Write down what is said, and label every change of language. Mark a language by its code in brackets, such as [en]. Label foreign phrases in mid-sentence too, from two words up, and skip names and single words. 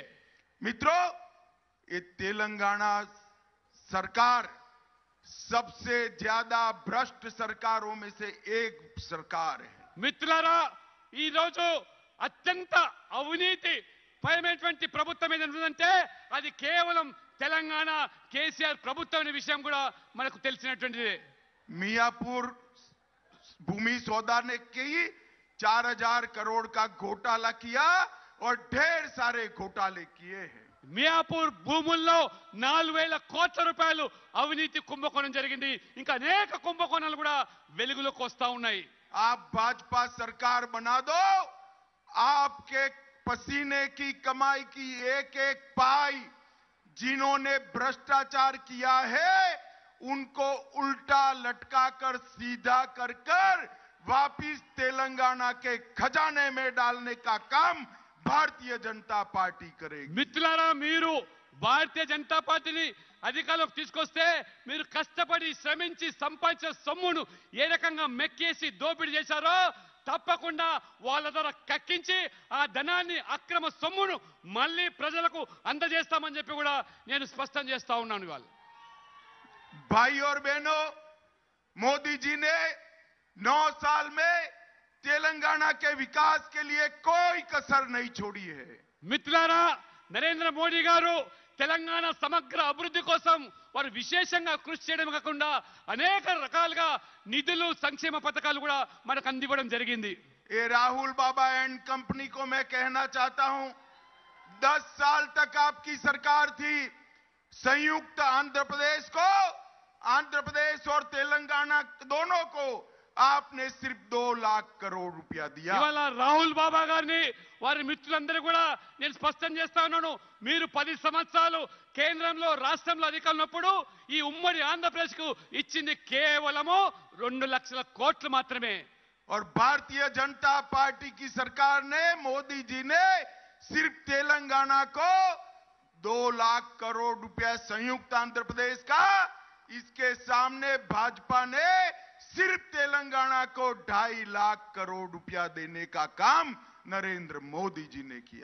[hi] मित्रों, ये तेलंगाना सरकार सबसे ज्यादा भ्रष्ट सरकारों में से एक सरकार है. [te] మిత్రులారా, ఈ రోజు అత్యంత అవినీతి పరమైనటువంటి ప్రభుత్వం ఏదైనా ఉందంటే అది కేవలం తెలంగాణ కేసీఆర్ ప్రభుత్వం అనే విషయం కూడా మనకు తెలిసినటువంటిది. [hi] मियापुर भूमि सौदा ने की 4,000 करोड़ का घोटाला किया और ढेर सारे घोटाले किए हैं. [te] మియాపూర్ భూముల్లో 4,000 కోట్ల రూపాయలు అవినీతి కుంభకోణం జరిగింది. ఇంకా అనేక కుంభకోణాలు కూడా వెలుగులోకి వస్తా ఉన్నాయి. [hi] आप भाजपा सरकार बना दो, आपके पसीने की कमाई की एक एक पाई जिन्होंने भ्रष्टाचार किया है उनको उल्टा लटकाकर सीधा कर कर वापिस तेलंगाना के खजाने में डालने का काम भारतीय जनता पार्टी करेगी. [te] మిత్రులారా, మీరు భారతీయ జనతా పార్టీని అధికారంలోకి తీసుకొస్తే మీరు కష్టపడి శ్రమించి సంపాదించిన సొమ్మును ఏ రకంగా మెక్కేసి దోపిడీ చేశారో తప్పకుండా వాళ్ళ ద్వారా కక్కించి ఆ ధనాన్ని అక్రమ సొమ్మును మళ్ళీ ప్రజలకు అందజేస్తామని చెప్పి కూడా నేను స్పష్టం చేస్తా ఉన్నాను. ఇవాళ [hi] भाई और बहनों, मोदी जी ने 9 साल में तेलंगाना के विकास के लिए कोई कसर नहीं छोड़ी है. [te] మిత్రులారా, నరేంద్ర మోడీ గారు తెలంగాణ సమగ్ర అభివృద్ధి కోసం వారు విశేషంగా కృషి చేయడం కాకుండా అనేక రకాలుగా నిధులు సంక్షేమ పథకాలు కూడా మనకు అందివ్వడం జరిగింది. [hi] ये राहुल बाबा [en] and company [hi] को मैं कहना चाहता हूं, 10 साल तक आपकी सरकार थी. संयुक्त आंध्र प्रदेश और तेलंगाना दोनों को आपने सिर्फ 2 लाख करोड़ रुपया दिया. [te] ఇవాళ రాహుల్ బాబా గారిని వారి మిత్రులందరూ కూడా నేను స్పష్టం చేస్తా ఉన్నాను, మీరు 10 సంవత్సరాలు కేంద్రంలో రాష్ట్రంలో అధికారంలో ఉన్నప్పుడు ఈ ఉమ్మడి ఆంధ్రప్రదేశ్ కు ఇచ్చింది కేవలము 2 లక్షల కోట్లు మాత్రమే. [hi] और भारतीय जनता पार्टी की सरकार ने, मोदी जी ने सिर्फ तेलंगाना को 2 लाख करोड़ रुपया संयुक्त आंध्र प्रदेश का, इसके सामने भाजपा ने सिर्फ तेलंगाना को 2.5 लाख करोड़ रुपया देने का काम नरेंद्र मोदी जी ने किया.